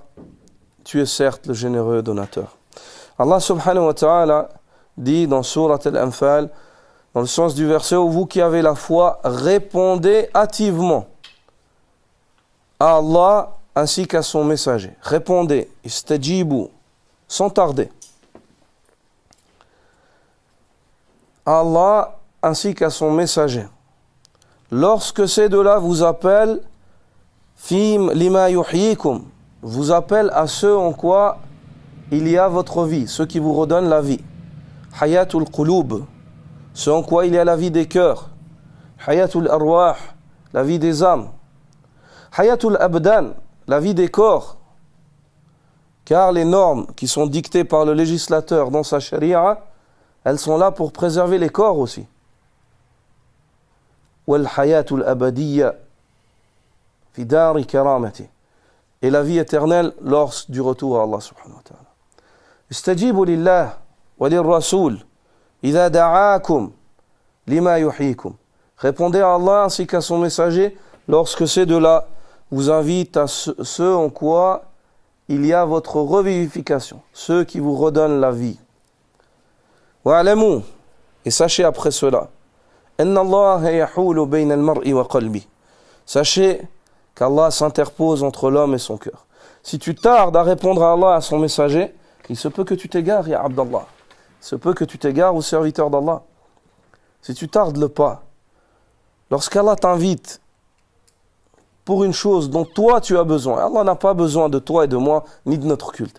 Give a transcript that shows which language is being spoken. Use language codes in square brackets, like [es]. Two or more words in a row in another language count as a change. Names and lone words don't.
[fr] Tu es certes le généreux donateur. Allah [ar] سبحانه وتعالى [fr] dit dans Surat Al-Anfal, dans le sens du verset, où vous qui avez la foi, répondez hâtivement à Allah ainsi qu'à son messager. Répondez, istajibu, sans tarder. À Allah ainsi qu'à son messager. Lorsque ces deux-là vous appellent, [ar] فيم لما يحييكم, [fr] vous appelle à ceux en quoi il y a votre vie, ceux qui vous redonnent la vie. [ar] حياة القلوب, [fr] ceux en quoi il y a la vie des cœurs. [ar] حياة الأرواح, [fr] la vie des âmes. [ar] حياة الأبدان, [fr] la vie des corps. Car les normes qui sont dictées par le législateur dans sa charia, elles sont là pour préserver les corps aussi. [ar] والحياة الأبدية في دار كرامتي. [fr] Et la vie éternelle lors du retour à Allah [ar] سبحانه وتعالى. استجيبوا لله وللرسول إذا دعاكم لما يحييكم. [fr] Répondez à Allah ainsi qu'à son messager lorsque ces deux-là vous invitent à ceux en quoi il y a votre revivification, ceux qui vous redonnent la vie. Wa'alamu, et sachez après cela, [ar] أن الله يحول بين المرء وقلبه. [fr] Sachez qu'Allah s'interpose entre l'homme et son cœur. Si tu tardes à répondre à Allah, à son messager, il se peut que tu t'égares, ya Abdallah. Il se peut que tu t'égares au serviteur d'Allah. Si tu tardes le pas, lorsqu'Allah t'invite pour une chose dont toi tu as besoin, Allah n'a pas besoin de toi et de moi, ni de notre culte.